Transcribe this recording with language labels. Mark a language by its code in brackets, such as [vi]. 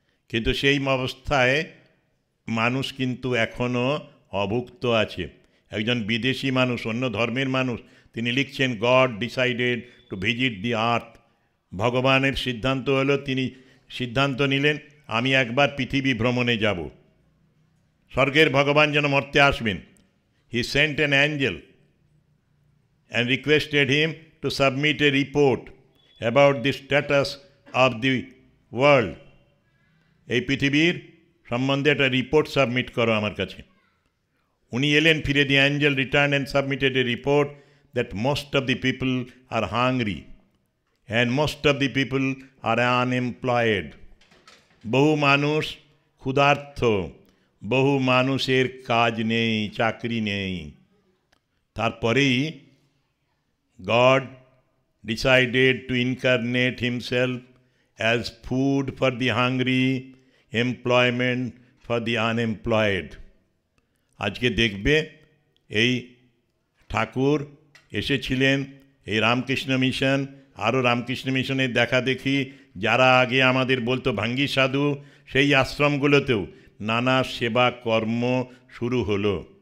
[bn] কিন্তু সেই অবস্থায় মানুষ কিন্তু এখনও অভুক্ত আছে। একজন বিদেশি মানুষ, অন্য ধর্মের মানুষ, তিনি লিখছেন [en] God decided to visit the earth. [bn] ভগবানের সিদ্ধান্ত হলো, তিনি সিদ্ধান্ত নিলেন আমি একবার পৃথিবী ভ্রমণে যাব। স্বর্গের ভগবান যেন মর্তে আসবেন। [en] He sent an angel and requested him to submit a report about the status of the world. [bn] এই পৃথিবীর সম্বন্ধে একটা রিপোর্ট সাবমিট করো আমার কাছে। উনি এলেন ফিরে। [en] The angel return and submitted a report that most of the people are hungry and most of the people are unemployed. [bn] বহু মানুষ ক্ষুধার্ত, বহু মানুষের কাজ নেই, চাকরি নেই। তারপরেই [en] God decided to incarnate himself as food for the hungry, employment for the unemployed. [bn] আজকে দেখবে এই ঠাকুর এসেছিলেন, এই রামকৃষ্ণ মিশন, আরও রামকৃষ্ণ মিশনের দেখা দেখি যারা আগে আমাদের বলতো ভাঙ্গি সাধু, সেই আশ্রমগুলোতেও নানা সেবা কর্ম শুরু হলো।